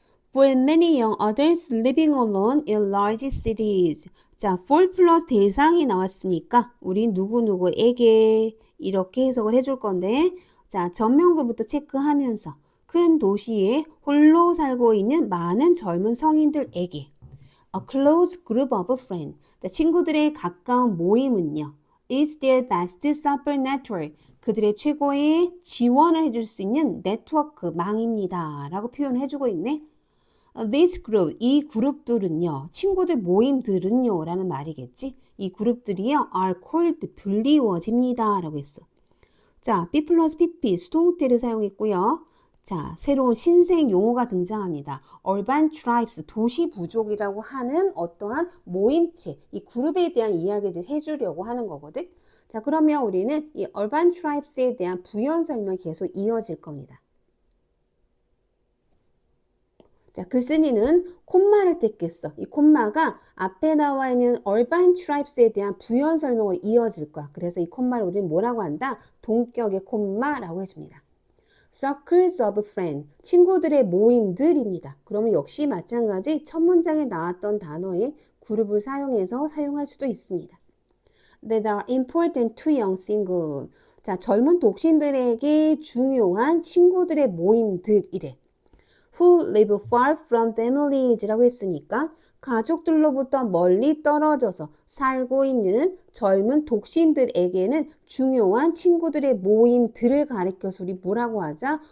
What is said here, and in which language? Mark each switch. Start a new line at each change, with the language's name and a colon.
English: For many young adults living alone in large cities.
Korean: 자, for 플러스 대상이 나왔으니까 우린 누구누구에게 이렇게 해석을 해줄 건데, 자, 전명구부터 체크하면서 큰 도시에 홀로 살고 있는 많은 젊은 성인들에게
English: A close group of friends.
Korean: 자, 친구들의 가까운 모임은요.
English: is their best support network.
Korean: 그들의 최고의 지원을 해줄 수 있는 네트워크 망입니다. 라고 표현을 해주고 있네.
English: This group,
Korean: 이 그룹들은요, 친구들 모임들은요, 라는 말이겠지. 이 그룹들이요,
English: are called,
Korean: 불리워집니다. 라고 했어. 자, B 플러스 PP, 수동태를 사용했고요. 자, 새로운 신생 용어가 등장합니다. Urban tribes, 도시 부족이라고 하는 어떠한 모임체, 이 그룹에 대한 이야기를 해주려고 하는 거거든. 자, 그러면 우리는 이 Urban tribes에 대한 부연 설명이 계속 이어질 겁니다. 자, 글쓴이는 콤마를 뗐겠어. 이 콤마가 앞에 나와 있는 urban tribes에 대한 부연 설명을 이어질 거야. 그래서 이 콤마를 우리는 뭐라고 한다? 동격의 콤마라고 해줍니다.
English: Circles of friends,
Korean: 친구들의 모임들입니다. 그러면 역시 마찬가지 첫 문장에 나왔던 단어의 그룹을 사용해서 사용할 수도 있습니다.
English: That are important to young singles.
Korean: 자, 젊은 독신들에게 중요한 친구들의 모임들이래.
English: Who live far from families
Korean: 라고 했으니까 가족들로부터 멀리 떨어져서 살고 있는 젊은 독신들에게는 중요한 친구들의 모임들을 가리켜서 우리 뭐라고 하자?